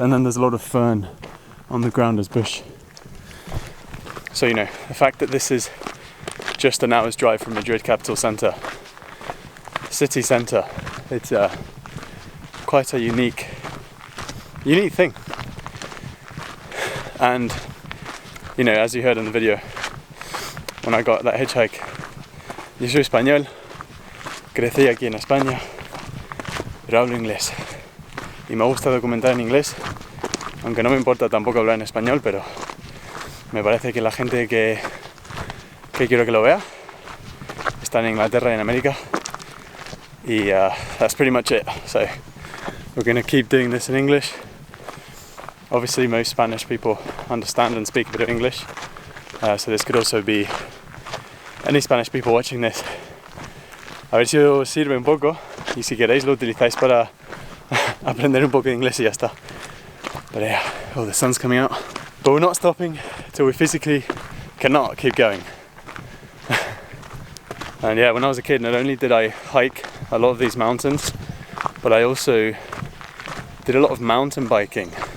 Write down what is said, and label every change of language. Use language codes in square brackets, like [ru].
[en] And then there's a lot of fern on the ground as bush. So, you know, the fact that this is just an hour's drive from Madrid capital centre, city centre, it's quite a unique thing. And, you know, as you heard in the video, when I got that hitchhike, [es] yo soy español, crecí aquí en España, pero hablo inglés. Y me gusta documentar en inglés, aunque no me importa tampoco hablar en español, pero me parece que la gente que quiero que lo vea está en Inglaterra y en América. [en] Y that's pretty much it. So we're going to keep doing this in English. Obviously most Spanish people understand and speak a bit of English, so this could also be any Spanish people watching this. [es] A ver si os sirve un poco, y si queréis lo utilizáis para aprender un poco de inglés y ya está. [en] But yeah, oh, the sun's coming out. But we're not stopping till we physically cannot keep going. And yeah, when I was a kid, not only did I hike a lot of these mountains, but I also did a lot of mountain biking.